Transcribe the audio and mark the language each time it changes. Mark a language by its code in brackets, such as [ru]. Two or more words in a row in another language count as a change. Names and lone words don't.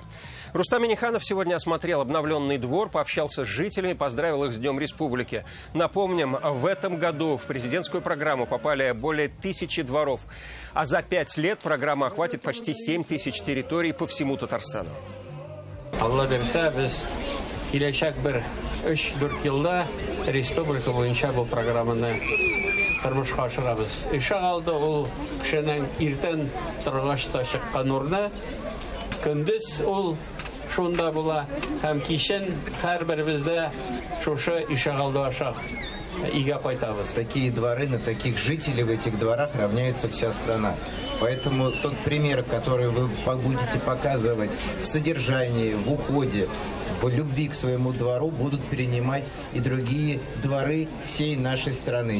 [tt] Рустам Минниханов сегодня осмотрел обновленный двор, пообщался с жителями, поздравил их с Днем Республики. Напомним, в этом году в президентскую программу попали более 1000 дворов, а за 5 лет программа охватит почти 7000 территорий по всему Татарстану. Киләчәк бер 3-4 елда республика буенча бу программаны тормышка ашырабыз. Ишак алды ул кешенең иртән торгач та чыккан урны, көндез ул шунда була һәм кичен һәрберебездә шушы ишак алды аша ига кайтабыз. [ru] Такие дворы, на таких жителей в этих дворах равняется вся страна. Поэтому тот пример, который вы будете показывать в содержании, в уходе, в любви к своему двору, будут перенимать и другие дворы всей нашей страны.